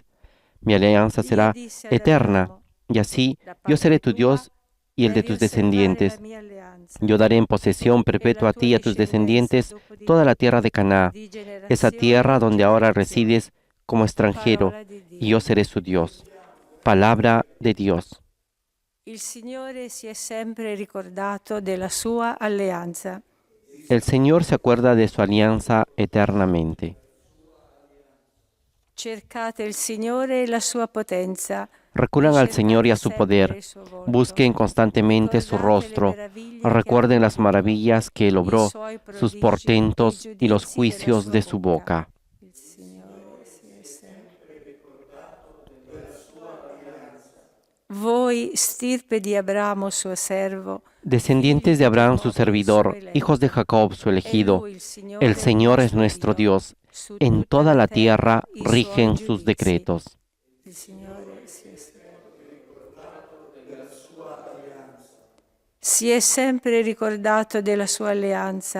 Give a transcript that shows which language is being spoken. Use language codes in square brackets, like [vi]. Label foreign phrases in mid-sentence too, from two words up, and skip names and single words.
[es] Mi alianza será eterna, y así yo seré tu Dios y el de tus descendientes. Yo daré en posesión perpetua a ti y a tus descendientes toda la tierra de Canaán, esa tierra donde ahora resides como extranjero [it] Parola di Dio. [es] y yo seré su Dios. Palabra de Dios. [it] Il Signore si è sempre ricordato della sua alleanza. [es] El Señor se acuerda de su alianza eternamente. [it] Cercate il Signore e la sua potenza. [es] Recurran al [it] Cercate [es] Señor y a su [it] sempre [es] poder. [it] il suo volto. [es] Busquen constantemente su [it] Ricordate le [es] rostro. [it] meraviglie che [es] Recuerden [it] ha [es] las maravillas que Él [it] i [es] obró, [it] suoi [es] sus [it] prodigi, [es] portentos [it] i [es] y los [it] giudizi [es] juicios [it] della [es] de [it] sua [es] su boca. [it] Il Signore sia sempre. Voi, stirpe di Abramo suo servo, [es] Descendientes de Abraham su servidor, hijos de Jacob su elegido, el Señor es nuestro Dios. En toda la tierra rigen sus decretos. [it] Il Signore sia sempre. Si è sempre ricordato della sua alleanza.